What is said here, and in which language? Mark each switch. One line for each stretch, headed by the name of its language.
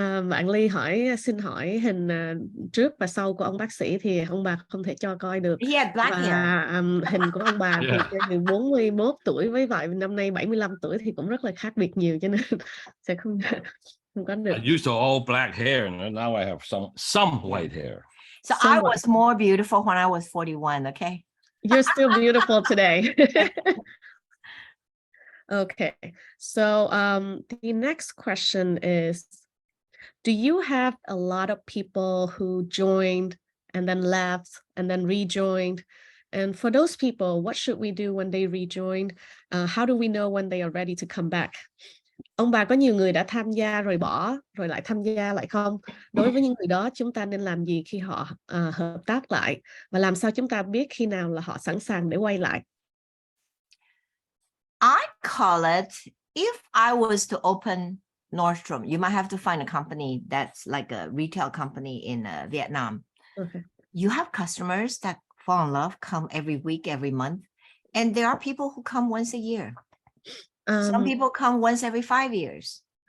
Vietnamese: Bạn Ly xin hỏi hình trước và sau của ông bác sĩ thì ông bà không thể cho coi được.
English: He had black hair.
Vietnamese: Và hình của ông bà thì từ 41 tuổi với vậy năm nay 75 tuổi thì cũng rất là khác biệt nhiều, cho nên sẽ không có được.
English: I used to all black hair, and now I have some white hair. So I was more beautiful when I was 41, okay? You're still beautiful today. Okay, so the next question is, do you have a lot of people who joined and then left and then rejoined? And for those people, what should we do when they rejoined? How do we know when they are ready to come back?
Vietnamese: Ông bà có nhiều người đã tham gia rồi bỏ, rồi lại tham gia lại không? Đối với những người đó, chúng ta nên làm gì khi họ hợp tác lại? Và làm sao chúng ta biết khi nào là họ sẵn sàng để quay lại?
English: I call it, if I was to open Nordstrom, you might have to find a company that's like a retail company in Vietnam. Okay. You have customers that fall in love, come every week, every month. And there are people who come once a year. Some people come once every 5 years.